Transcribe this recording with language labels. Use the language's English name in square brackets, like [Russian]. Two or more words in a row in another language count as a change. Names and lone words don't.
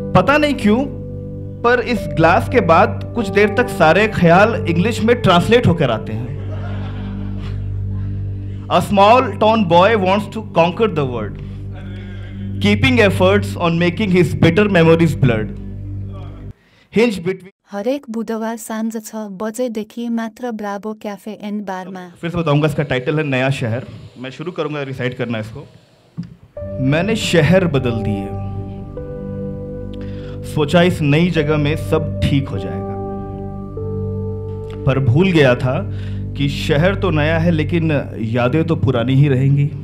[Hindi] पता नहीं क्यों, पर इस ग्लास के बाद कुछ देर तक सारे ख्याल इंग्लिश में ट्रांसलेट होकर आते हैं। [English] A small town boy wants to conquer the world, keeping efforts on making his bitter memories blurred. Hinge between. [Nepali] हरेक बुधबार सांझ 6 बजेदेखि मात्र ब्रावो कैफे एंड बारमा। [Hindi] फिर से बताऊंगा, इसका टाइटल है नया शहर। मैं शुरू करूंगा रिसाइट करना इसको। मैंने शहर बदल दिए, सोचा इस नई जगह में सब ठीक हो जाएगा, पर भूल गया था कि शहर तो नया है लेकिन यादें तो पुरानी ही रहेंगी।